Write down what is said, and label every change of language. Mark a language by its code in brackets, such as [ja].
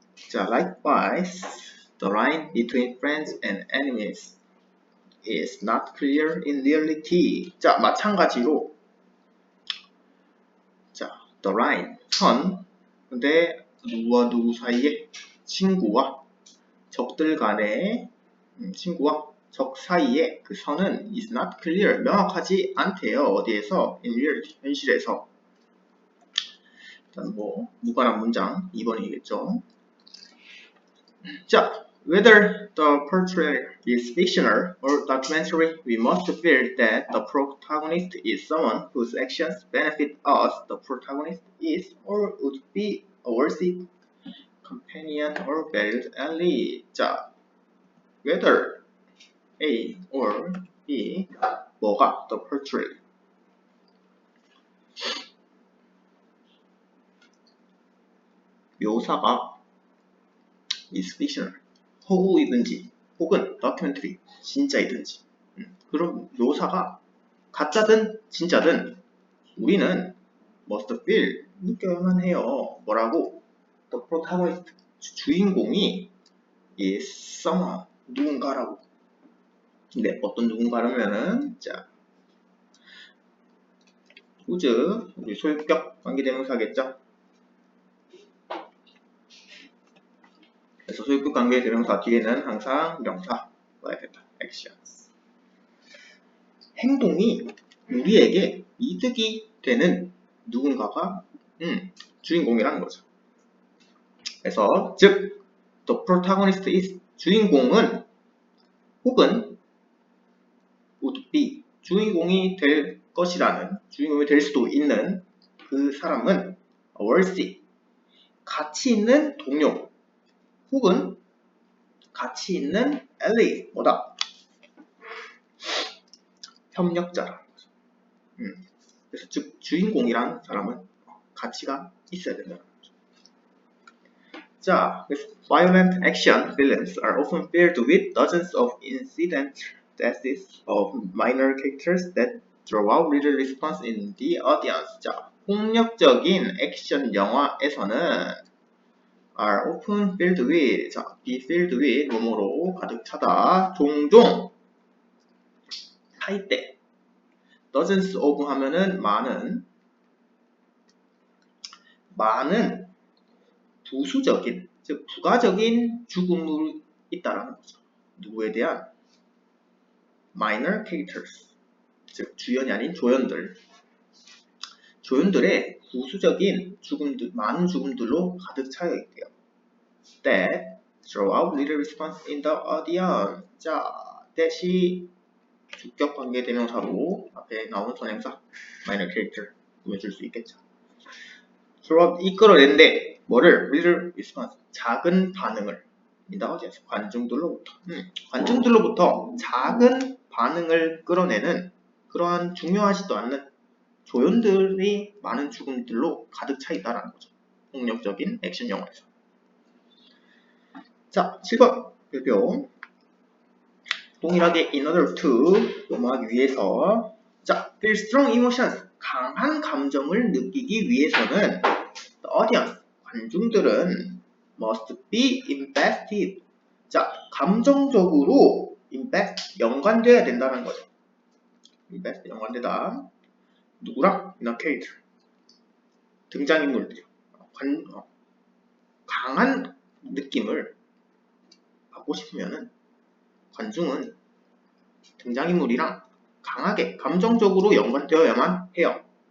[en] 자, likewise, the line between friends and enemies is not clear in reality. [ko] 자, 마찬가지로 자, [en] the line, [ko] 선, 근데 누구와 누구 사이에? 친구와 적들 간의 친구와 적 사이에 그 선은 [en] is not clear, [ko] 명확하지 않대요. 어디에서? [en] in reality, [ko] 현실에서. 일단 무관한 문장 2번이겠죠. [en] 자, whether the portrayal is fictional or documentary, we must feel that the protagonist is someone whose actions benefit us. The protagonist is or would be a worthy companion or valued ally. [ko] 자, [en] whether A or B, [ko] 뭐가? [en] The portrayal. [ko] 묘사가 [en] is fictional, [ko] 허구이든지 혹은 documentary, 진짜이든지 그런 묘사가 가짜든 진짜든 우리는 [en] must feel, [ko] 느껴야만 해요. 뭐라고? [en] The protagonist, [ko] 주인공이 [en] is someone, [ko] 누군가라고. 근데 어떤 누군가라면은 자, whose 우리 소유격 관계대명사겠죠. 그래서 소유격 관계대명사 뒤에는 항상 명사 와야 된다. [en] actions. [ko] 행동이 우리에게 이득이 되는 누군가가 주인공이라는 거죠. 그래서 즉 [en] the protagonist is [ko] 주인공은 혹은 [en] would be [ko] 주인공이 될 것이라는 주인공이 될 수도 있는 그 사람은 worthy 가치 있는 동료 혹은 가치 있는 ally 뭐다? 협력자라는 거죠. 그래서 즉 주인공이라는 사람은 가치가 있어야 된다는 거죠. [en] 자, violent action villains are often paired with dozens of incident deaths of minor characters that draw out little response in the audience. [ko] 자, 폭력적인 액션 영화에서는 [en] are often filled with, [ko] 자, [en] be filled with [ko] 뭐뭐로 가득 차다. 종종 차이때 [en] dozens of [ko] 하면은 많은 부수적인, 즉 부가적인 죽음이 있다라는 거죠. 누구에 대한? [en] minor characters, [ko] 즉 주연이 아닌 조연들의 부수적인 죽음들, 많은 죽음들로 가득 차여 있대요. [en] That draw out little response in the audience. [ko] 자, that이 주격 관계 대명사로 앞에 나오는 선행사 minor character 구해줄 수 있겠죠. draw out 이끌어낸데 뭐를? [en] little response [ko] 작은 반응을 [en] in the audience [ko] 관중들로부터 작은 반응을 끌어내는 그러한 중요하지도 않는 조연들이 많은 죽음들로 가득 차 있다라는 거죠. 폭력적인 액션 영화에서. 자, 7번 별표. 동일하게 [en] in order to [ko] 뭐뭐하기 위해서. 자, [en] feel strong emotions [ko] 강한 감정을 느끼기 위해서는 [en] the audience [ko] 관중들은 [en] must be invested. [ko] 자, 감정적으로 invest 연관돼야 된다는 거죠. invest 연관되다. 누구랑? [en] in a character. [ko] 등장인물들이요. 강한 느낌을 받고 싶으면은 관중은 등장인물이랑 강하게 감정적으로 연관되어야만 해요.